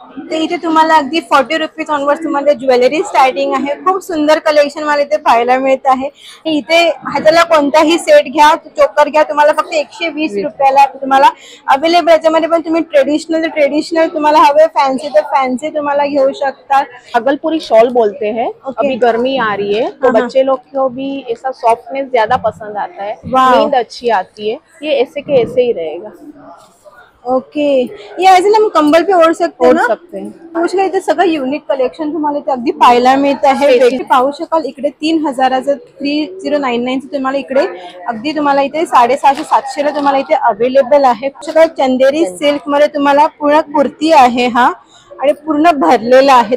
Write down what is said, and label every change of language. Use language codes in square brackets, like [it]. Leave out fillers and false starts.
[mr] ते इथे तुम्हाला अगदी 40 रुपीज ऑनवर्ड तुम्हाला ज्वेलरी स्टार्टिंग आहे। खूप सुंदर कलेक्शन मला इथे पाहायला मिळत आहे। इथे ह्याला कोणताही सेट घ्या, चोकर घ्या, तुम्हाला फक्त 120 रुपयाला तुम्हाला अवेलेबल। याच्यामध्ये पण तुम्ही ट्रेडिशनल तुम्हाला हवे, [hi] फैंसी तो फैंसी [mr] तुम्हाला घेऊ शकता। [hi] भागलपुरी शॉल बोलते हैं। अभी गर्मी आ रही है तो बच्चे लोग को भी ऐसा सॉफ्टनेस ज्यादा पसंद आता है, नींद अच्छी आती है। ये ऐसे के ऐसे ही रहेगा। ओके, ये ऐसे ना हम कंबल पे ओढ़ सकते हैं ना? सकते हैं। [mr] उस इथे सगळं युनिक कलेक्शन तुम्हाला इथे अगदी पाहायला मिळत आहे। पाहू शकाल इकडे 3000चं 3099 तुम्हाला इकडे अगदी तुम्हाला इथे 650-700 ला तुम्हाला इथे अवेलेबल आहे। चंदेरी सिल्क मध्ये तुम्हाला पूर्ण कुर्ती आहे हा, आणि पूर्ण भरलेला आहे।